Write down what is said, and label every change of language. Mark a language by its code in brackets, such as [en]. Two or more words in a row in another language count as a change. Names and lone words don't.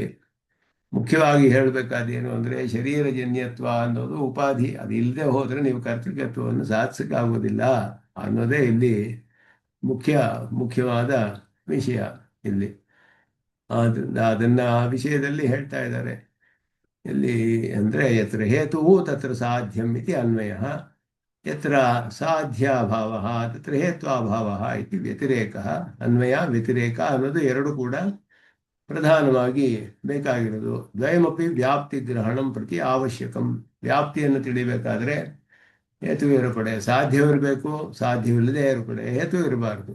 [kn] ಮುಖ್ಯವಾಗಿ ಹೇಳಬೇಕಾದೇನು ಅಂದರೆ ಶರೀರಜನ್ಯತ್ವ ಅನ್ನೋದು ಉಪಾಧಿ. ಅದು ಇಲ್ಲದೆ ಹೋದರೆ ನೀವು ಕರ್ತೃಕತ್ವವನ್ನು ಸಾಧಿಸೋಕ್ಕಾಗೋದಿಲ್ಲ ಅನ್ನೋದೇ ಇಲ್ಲಿ ಮುಖ್ಯವಾದ ವಿಷಯ ಇಲ್ಲಿ. ಆದ್ದರಿಂದ ಅದನ್ನು ಆ ವಿಷಯದಲ್ಲಿ ಹೇಳ್ತಾ ಇದ್ದಾರೆ. ಎಲ್ಲಿ ಅಂದರೆ [sa] ಯತ್ರ ಹೇತುವು ತತ್ರ ಸಾಧ್ಯಂ ಇತಿ ಅನ್ವಯ, ಯತ್ರ ಸಾಧ್ಯಾಭಾವ ತತ್ರ ಹೇತ್ವಾಭಾವ ಇತಿ ವ್ಯತಿರೇಕ. [kn] ಅನ್ವಯ ವ್ಯತಿರೇಕ ಅನ್ನೋದು ಎರಡು ಕೂಡ ಪ್ರಧಾನವಾಗಿ ಬೇಕಾಗಿರೋದು. [sa] ದ್ವಯಮಪಿ ವ್ಯಾಪ್ತಿ ಗ್ರಹಣಂ ಪ್ರತಿ ಅವಶ್ಯಕಂ. [kn] ವ್ಯಾಪ್ತಿಯನ್ನು ತಿಳಿಬೇಕಾದ್ರೆ ಹೇತು ಏರ್ಪಡೆ ಸಾಧ್ಯವಿರಬೇಕು, ಸಾಧ್ಯವಿಲ್ಲದೆ ಏರ್ಪಡೆ ಹೇತು ಇರಬಾರ್ದು.